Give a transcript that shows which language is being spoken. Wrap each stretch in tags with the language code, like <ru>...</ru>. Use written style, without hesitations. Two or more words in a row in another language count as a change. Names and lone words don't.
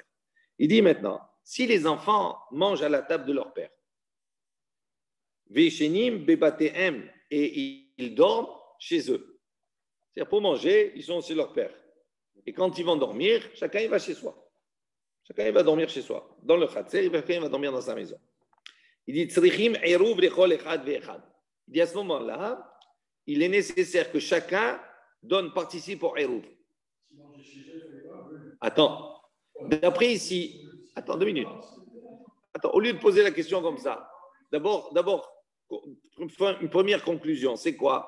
<fr>Il dit maintenant, si les enfants mangent à la table de leur père,</fr> <he>וישנים בבתיהם,</he> <fr>et ils dorment chez eux. C'est-à-dire pour manger, ils sont chez leur père. Et quand ils vont dormir, chacun il va chez soi. Chacun il va dormir chez soi. Dans le hatser, chacun il va dormir dans sa maison. Il dit</fr> <he>צריכים עירוב לכל אחד ואחד.</he> <fr>Il dit à ce moment-là, il est nécessaire que chacun participe au hérouv. Attends, d'après ici, attends 2 minutes. Attends, au lieu de poser la question comme ça, d'abord, une première conclusion, c'est quoi?</fr>